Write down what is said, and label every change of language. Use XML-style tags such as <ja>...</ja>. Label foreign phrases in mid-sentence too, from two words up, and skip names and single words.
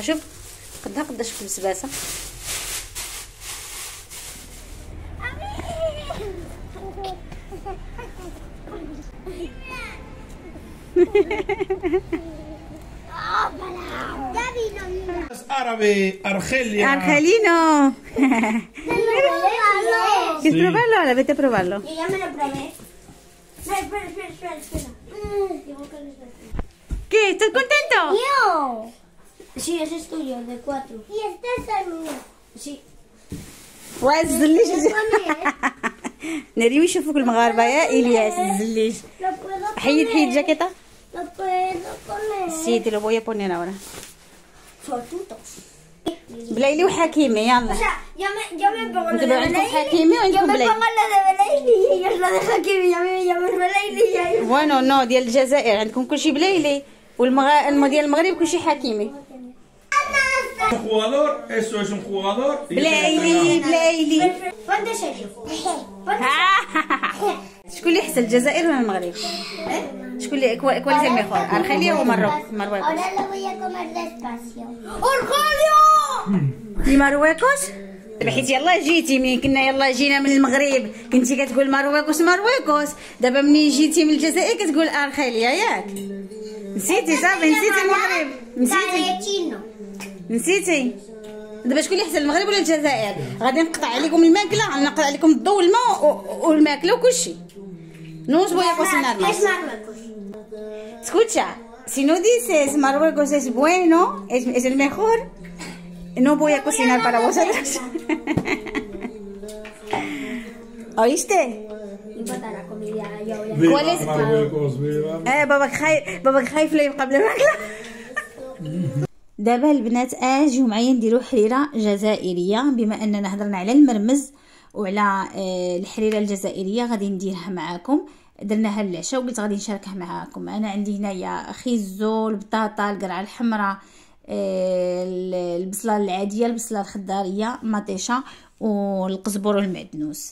<ar>شوف قداش في البسباسه.</ar> <es>عربي Argelia. Argelino. ¿Quieres probarlo? A la vete a probarlo. Yo ya me lo probé. Espera. ¿Qué? ¿Estás contento? Yo. Sí, ese es tuyo, de 4. Y este es el mío. Sí.</es> <ar>والزليج. ناري يشوفوك المغاربه يا الياس. الزليج حيد جاكيطه.</ar> <es>Lo puedo poner. Sí, te lo voy a poner ahora. Suertutos.</es> <ar>بلايلي وحكيمي يلا.</ar> <es>O sea, yo me pongo lo</es> <ar>انتوا</ar> <es>de</es> <ar>عندكم</ar> <es>Belaili.</es> <ar>حكيمي</ar> <es>Yo</es> <ar>وعندكم</ar> <es>me</es> <ar>بلايلي.</ar> <es>pongo lo de Belaili y ellos lo de Hakimi. Y a mí me llaman Belaili y ahí.</es> <ar>وانو نو ديال الجزائر عندكم كلشي بلايلي ديال المغرب كلشي حكيمي.</ar> <es>Un jugador, eso es un jugador.</es> <ar>بلايلي.</ar> <es>Ponte serio.</es> <ar>شكون اللي احسن الجزائر ولا المغرب؟ شكون اللي كوال</ar> <es>es el mejor? Argelia o Marruecos? Ahora lo voy a comer despacio. ¡Argelia!</es> <ar>في مرويكوس. حيت يلا جيتي مين كنا يلا جينا من المغرب كنتي كتقول مرويكوس. دابا منين جيتي من الجزائر كتقول ارخيليا ياك. نسيتي صافي. نسيتي المغرب. نسيتي. دابا شكون اللي احسن المغرب ولا الجزائر؟ غادي نقطع عليكم الماكله. نقطع عليكم الضوء والماء والماكله وكلشي.</ar> <es>No os voy a cocinar más. Es Marruecos. Escucha, si no dices Marruecos es bueno, es el mejor, no voy a cocinar para vosotros. ¿Oíste? Empata la comida. Yo voy a... ¿Cuál es?</es> <ar>باباك خايف لا يبقى بلا ماكله. دابا البنات اجيو معايا نديرو حريره جزائريه. بما اننا هضرنا على المرمز وعلى الحريره الجزائريه غادي نديرها معاكم. درناها للعشاء وقلت غادي نشاركها معاكم. انا عندي هنايا خيزو، البطاطا، القرعه الحمراء، البصله العاديه، البصله الخضاريه، مطيشه، والقزبر والمعدنوس.</ar>